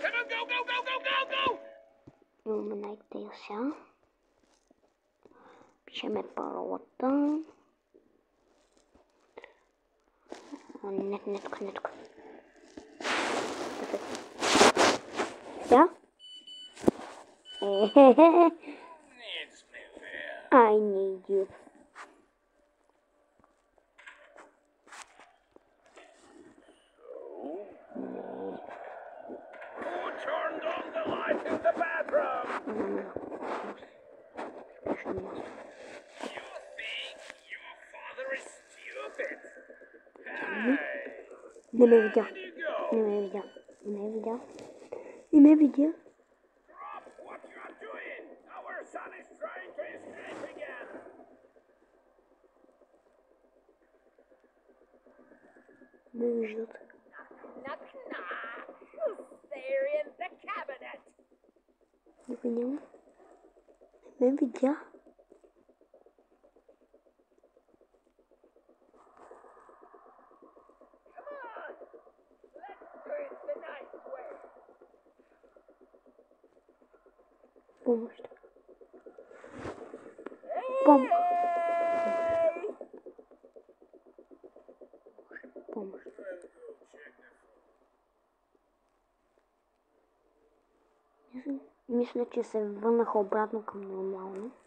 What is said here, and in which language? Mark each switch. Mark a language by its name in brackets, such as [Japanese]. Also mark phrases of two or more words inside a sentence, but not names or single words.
[Bulgarian] Имаме най-тея сега. Пишеме паролата. Не тук. Сега? [English] I need you. Who turned on the light in the bathroom? You think your father is stupid? Hey! [Bulgarian] Не ме видя. [English] Where did you go? [Bulgarian] Не ме видя. [English] Drop what you are doing! Our son is trying to escape again! [Bulgarian] Не виждат. [English] Knock, knock. Who's there in the cabinet? [Bulgarian] Не видя. Не ме видя. [English] Come on. Let's do it the nice way. [Bulgarian] Помощ. [English] Hey! [Bulgarian] Помощ. Мисля, че се върнаха обратно към нормално.